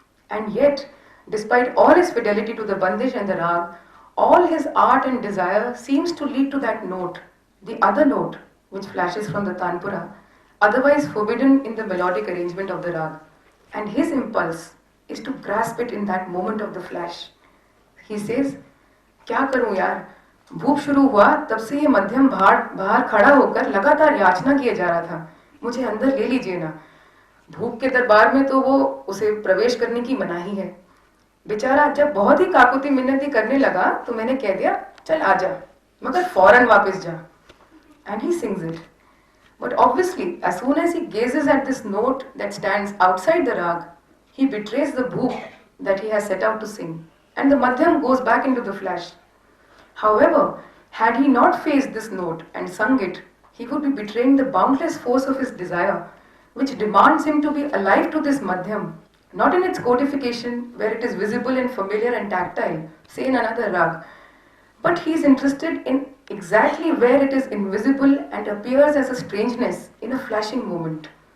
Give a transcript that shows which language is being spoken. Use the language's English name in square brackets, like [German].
[English] And yet, despite all his fidelity to the bandish and the rag, all his art and desire seems to lead to that note, the other note which flashes from the tanpura, otherwise forbidden in the melodic arrangement of the rag. And his impulse is to grasp it in that moment of the flash. He says, [Hindi] क्या करूं यार, भूप शुरू हुआ तब से ये मध्यम बाहर खड़ा होकर लगातार याचना किया जा रहा था, मुझे अंदर ले लीजिए ना। भूप के दरबार में तो वो उसे प्रवेश करने की मनाही है। बेचारा जब बहुत ही काकुती मिन्नती करने लगा तो मैंने कह दिया, चल आजा, मगर फौरन वापस जा। [English] And he sings it. But obviously, as soon as he gazes at this note that stands outside the rag, he betrays the bhoop that he has set out to sing, and the madhyam goes back into the flash. However, had he not faced this note and sung it, he would be betraying the boundless force of his desire, which demands him to be alive to this madhyam, not in its codification where it is visible and familiar and tactile, say in another rag, but he is interested in exactly where it is invisible and appears as a strangeness in a flashing moment.